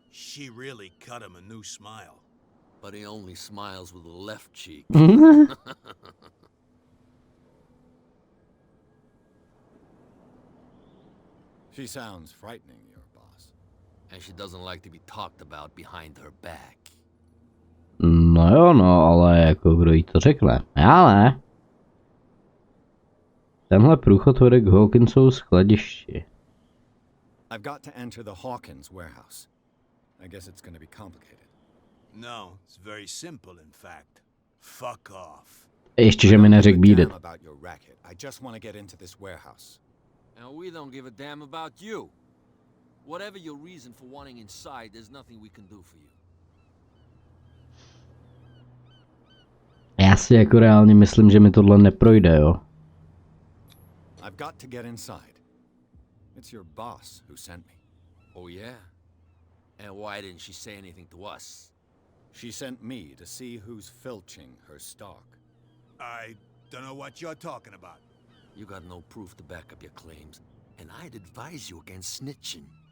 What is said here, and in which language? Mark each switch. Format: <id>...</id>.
<en>She really cut him a new smile. But he only smiles with the left cheek. She sounds frightening, your boss. And she doesn't like to be talked about behind her back.</en> <cs>No jo, no, ale jako kdo jí to řekne? Já ne. Tenhle průchod vede k Hawkinsovu skladišti.</cs> <en>I've got to enter the Hawkins warehouse. I guess it's going to be complicated. No, it's very simple, in fact. Fuck off.</en> <cs>Ještě, že mi neřekl</cs> <en>beat it. I just want to get into this warehouse. And we don't give a damn about you. Whatever your reason for wanting inside, there's nothing we can do for you.</en> <cs>Já si jako reálně myslím, že mi tohle neprojde, jo.</cs> <en>I've got to get inside. It's your boss who sent me. Oh yeah? And why didn't she say anything to us? She sent me to see who's filching her stock. I don't know what you're talking about. You got no proof to back up your claims, and I'd advise you against snitching.</en>